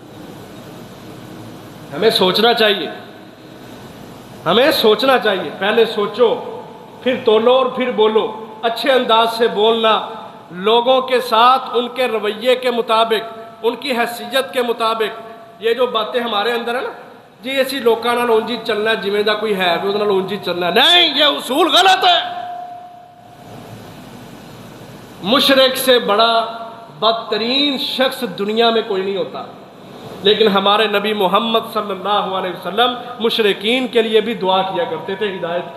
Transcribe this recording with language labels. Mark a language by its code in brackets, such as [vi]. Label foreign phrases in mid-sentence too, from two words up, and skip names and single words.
[ur] ہمیں سوچنا چاہیے، ہمیں سوچنا چاہیے، پہلے سوچو پھر تولو اور پھر بولو، اچھے انداز سے بولنا، لوگوں کے ساتھ ان کے رویے کے مطابق، ان کی حیثیت کے مطابق۔ یہ جو باتیں ہمارے اندر ہیں نا جی [pa] ایسی لوکاں نال اونجی چلنا، جویں دا کوئی ہے بھی اودے نال اونجی چلنا، [ur] نہیں، یہ اصول غلط ہے۔ مشرک سے بڑا بدترین شخص دنیا میں کوئی نہیں ہوتا، لیکن ہمارے نبی محمد صلی اللہ علیہ وسلم مشرکین کے لیے بھی دعا کیا کرتے تھے ہدایت کی۔